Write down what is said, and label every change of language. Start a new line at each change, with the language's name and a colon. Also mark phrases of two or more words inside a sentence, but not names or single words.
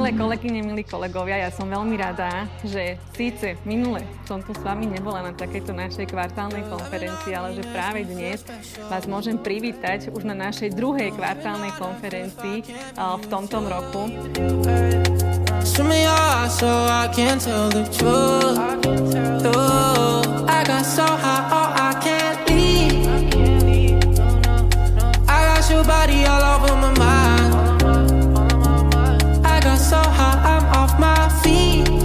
Slovak: kolegyne, milí kolegovia, ja som veľmi rada, že síce minule som tu s vami nebola na takejto našej kvartálnej konferencii, ale že práve dnes vás môžem privítať už na našej druhej kvartálnej konferencii v tomto roku.
English: Your body all over my mind. I got so high, I'm off my feet.